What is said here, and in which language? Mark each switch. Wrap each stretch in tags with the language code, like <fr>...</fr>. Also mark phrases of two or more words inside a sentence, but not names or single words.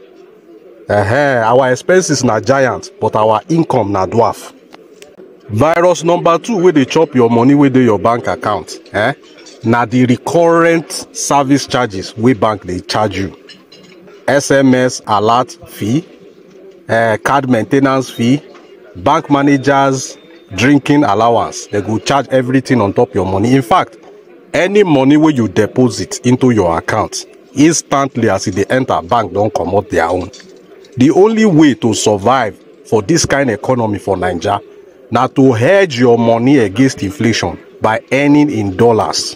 <pcm>Our expenses na giant, but our income na dwarf. Virus number 2 wey dey chop your money wey dey your bank account, na the recurrent service charges wey bank dey charge you. SMS alert fee, card maintenance fee, bank managers drinking allowance, they go charge everything on top your money. In fact, any money where you deposit into your account, instantly as they enter bank, don't come out their own. The only way to survive for this kind of economy for Nigeria, now to hedge your money against inflation by earning in dollars.</pcm>